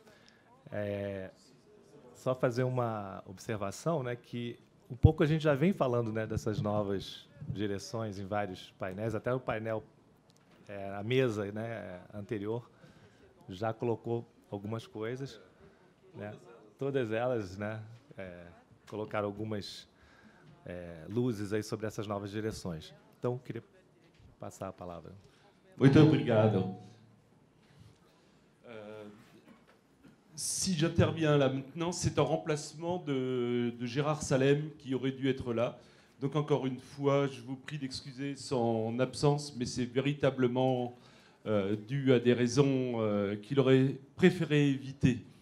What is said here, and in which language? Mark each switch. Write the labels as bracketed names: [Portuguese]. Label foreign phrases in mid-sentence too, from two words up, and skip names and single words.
[Portuguese] Só fazer uma observação, né, que um pouco a gente já vem falando, né, dessas novas direções em vários painéis, até o painel, a mesa, né, anterior, já colocou algumas coisas, né? Todas elas, né, colocaram algumas luzes aí sobre essas novas direções. Então, queria passar a palavra. Muito obrigado. [French] Si j'interviens là maintenant, c'est en remplacement de Gérard Salem qui aurait dû être là. Donc encore une fois, je vous prie d'excuser son absence, mais c'est véritablement dû à des raisons qu'il aurait préféré éviter.